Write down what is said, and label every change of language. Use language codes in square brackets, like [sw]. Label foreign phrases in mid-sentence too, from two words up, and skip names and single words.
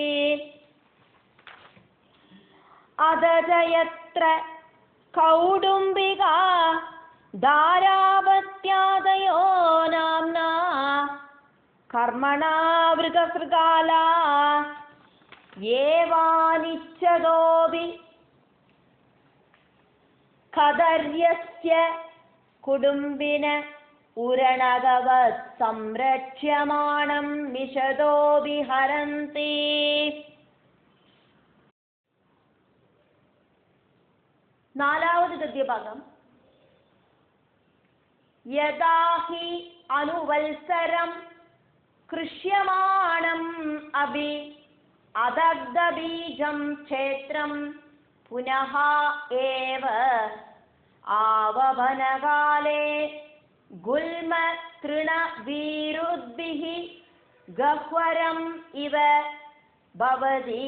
[sa] അദജയത്ര കൗടുംബികാ ധാരാപത്യാദയോ നാംനാ കർമ്മണാ വൃഗസൃഗാലാ एवानिच्छदोऽपि कदर्यस्य कुडुम्बिन उरणगवत् संरक्ष्यमाणं मिषदोऽपि हरन्ति. [ml] നാലാമത് ഗദ്യഭാഗം. [sa] യദാ ഹി അനുവത്സരം കൃഷ്യമാണം അഭി അദഗ്ധബീജം ക്ഷേത്രം പുനഃ ഏവ ആവഭനകാലേ ഗുൽമ തൃണവീരുദ്ഭിഃ ഗഹ്വരം ഇവ ഭവതി.